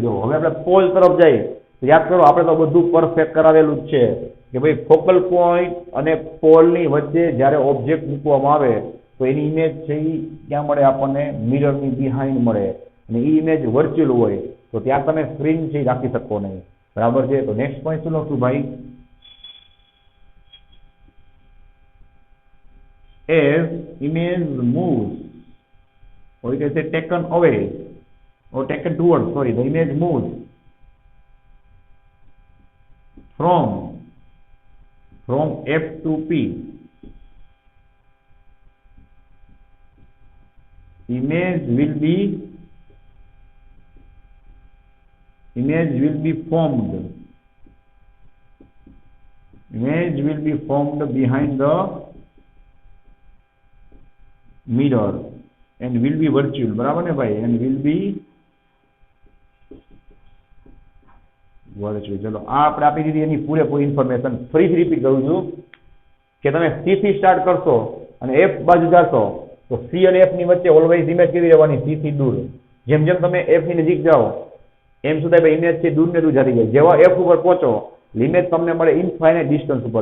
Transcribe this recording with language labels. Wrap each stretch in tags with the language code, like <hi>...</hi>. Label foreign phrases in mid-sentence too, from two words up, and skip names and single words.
<gu>જો હવે આપણે પોલ તરફ જઈએ તો યાદ કરો, આપણે તો બધું પરફેક્ટ કરાવેલું જ છે કે ભાઈ</gu> <en>focal point</en> <gu>અને પોલની વચ્ચે જ્યારે ઓબ્જેક્ટ મૂકવામાં આવે તો એની ઇમેજ છે એ ક્યાં મળે આપણને? મિરરની બિહાઇન્ડ મળે. અને એ</gu> <en>image virtual</en> <gu>હોય તો ત્યાં તમે સ્ક્રીન છે રાખી શકો નહીં. બરાબર છે? તો</gu> <en>next point</en> <gu>શું લખશું ભાઈ?</gu> <en>As image moves, or you can say taken away, or taken towards, sorry, the image moves from F to P, image will be formed. Image will be formed behind the mirror and will be virtual.</en> <gu>બરાબર ને ભાઈ?</gu> <en>and will be virtual.</en> <gu>ચલો આ આપણે આપી દીધી એની પૂરેપૂરી ઇન્ફોર્મેશન. ફરીથી રિપીટ કરું છું કે તમે C થી સ્ટાર્ટ કરશો અને F બાજુ જશો તો C અને F ની વચ્ચે</gu> <en>always image</en> <gu>કેવી રહેવાની? C થી દૂર. જેમ જેમ તમે F ની નજીક જાઓ એમ શું થાય ભાઈ? ઇમેજ છે દૂર ને દૂર જતી જાય. જેવા F ઉપર પહોંચો ઇમેજ તમને મળે</gu> <en>infinite distance</en> <gu>ઉપર.</gu>